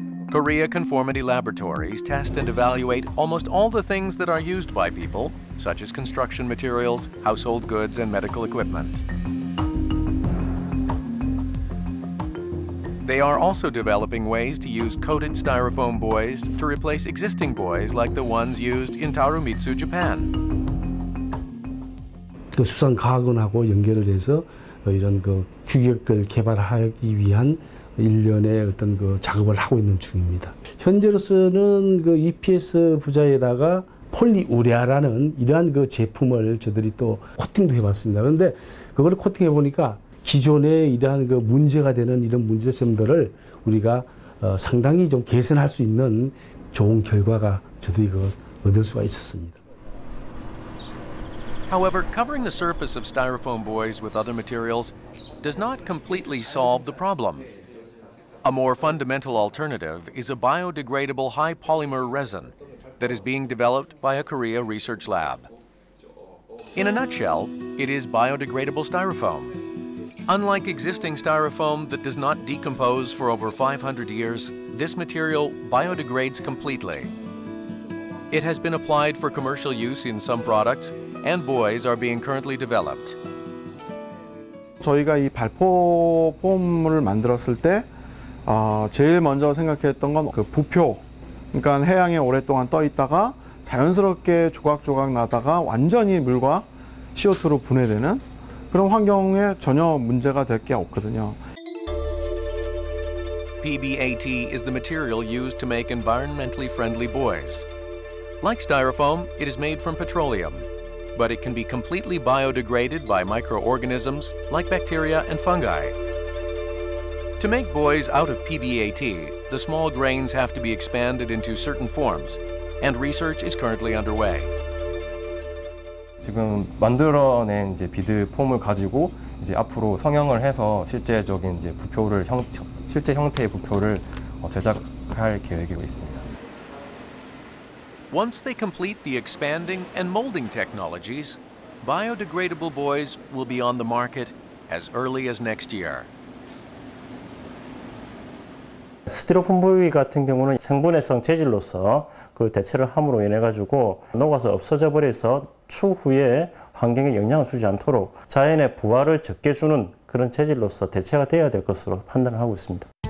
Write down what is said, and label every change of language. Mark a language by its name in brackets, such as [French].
[English] Korea Conformity Laboratories test and evaluate almost all the things that are used by people, such as construction materials, household goods, and medical equipment. They are also developing ways to use coated styrofoam buoys to replace existing buoys like the ones used in Tarumitsu, Japan. [Korean] 그 수산과학원하고 연결을 해서 이런 그 규격을 개발하기 위한 일련의 어떤 그 작업을 하고 있는 중입니다. 현재로서는 그 EPS 부자에다가 폴리우레아라는 이러한 그 제품을 저들이 또 코팅도 해봤습니다. 그런데 그걸 코팅해 보니까 기존에 이러한 그 문제가 되는 이런 문제점들을 우리가 상당히 좀 개선할 수 있는 좋은 결과가 저들이 얻을 수가 있었습니다. [English] However, covering the surface of styrofoam buoys with other materials does not completely solve the problem. A more fundamental alternative is a biodegradable high polymer resin that is being developed by a Korea research lab. In a nutshell, it is biodegradable styrofoam. Unlike existing styrofoam that does not decompose for over 500 years, this material biodegrades completely. It has been applied for commercial use in some products, and buoys are being currently developed. [Korean] 저희가 이 발포폼을 만들었을 때 제일 먼저 생각했던 건 그 부표, 그러니까 해양에 오랫동안 떠 있다가 자연스럽게 조각조각 나다가 완전히 물과 CO2로 분해되는 그런 환경에 전혀 문제가 될 게 없거든요. [English] PBAT is the material used to make environmentally friendly buoys. Like styrofoam, it is made from petroleum, but it can be completely biodegraded by microorganisms like bacteria and fungi. To make buoys out of PBAT, the small grains have to be expanded into certain forms, and research is currently underway. [Korean] 지금 만들어낸 이제 비드 폼을 가지고 이제 앞으로 성형을 해서 실제적인 이제 부표를 실제 형태의 부표를 제작할 계획이고 있습니다. [English] Once they complete the expanding and molding technologies, biodegradable buoys will be on the market as early as next year. [Korean] 스티로폼 부위 같은 경우는 생분해성 재질로서 그 대체를 함으로 인해 가지고 녹아서 없어져 버려서 추후에 환경에 영향을 주지 않도록 자연의 부하를 적게 주는 그런 재질로서 대체가 되어야 될 것으로 판단을 하고 있습니다.